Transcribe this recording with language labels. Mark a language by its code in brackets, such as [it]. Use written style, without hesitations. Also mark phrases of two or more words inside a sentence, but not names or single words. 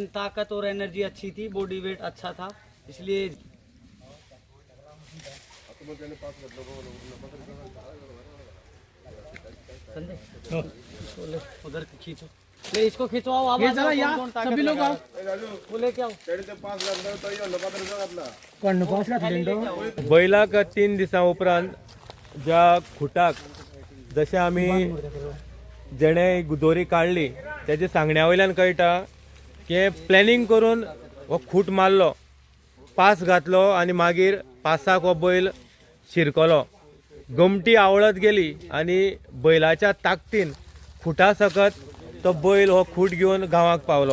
[hi] ताकत और एनर्जी अच्छी थी, बॉडी वेट अच्छा था, इसलिए संजय इसको ले, उधर खींचो, ले इसको खींचवाओ। आप ये जरा यहाँ सभी लोग आओ वो लेके आओ। [kok] पण 5 लाख लेंडो बैलाक 3 दिसां उपरांत ज्या खुटाक जशें आमी जेणे दोरी काडली तेजे सांगण्या वयल्यान कळटा की प्लॅनिंग करून हो खूट मारलो, पास घातलो आनी मागीर पासाक हो बैल शिरकलो, गमटी आवळत गेली आनी बैलाच्या ताकतीन खुटा सकत तो बैल हो खूट घेवन गांवाक पावलो।